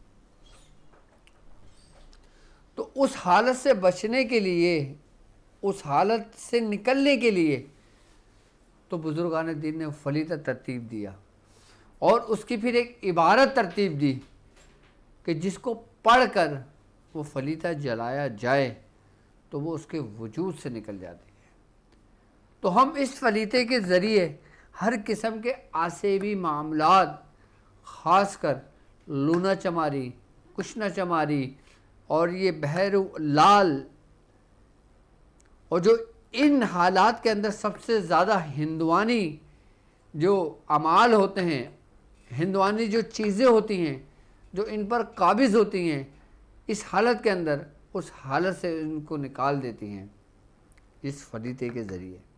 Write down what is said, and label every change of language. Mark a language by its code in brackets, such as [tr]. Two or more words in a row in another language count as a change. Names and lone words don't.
[ur] تو اس حالت سے بچنے کے لیے، اس حالت سے نکلنے کے لیے تو بزرگان دین نے فلیطہ ترتیب دیا، اور اس کی پھر ایک عبارت ترتیب دی کہ جس کو پڑھ کر وہ فلیطہ جلایا جائے تو وہ اس کے وجود سے نکل جاتی ہے۔ تو ہم اس فلیطے کے ذریعے ہر قسم کے آسیبی معاملات، خاص کر لونا چماری، کشنا چماری اور یہ بحیرو لال، اور جو ان حالات کے اندر سب سے زیادہ ہندوانی جو اعمال ہوتے ہیں، ہندوانی جو چیزیں ہوتی ہیں جو ان پر قابض ہوتی ہیں، اس حالت کے اندر اس حالت سے ان کو نکال دیتی ہیں اس فلیطے کے ذریعے۔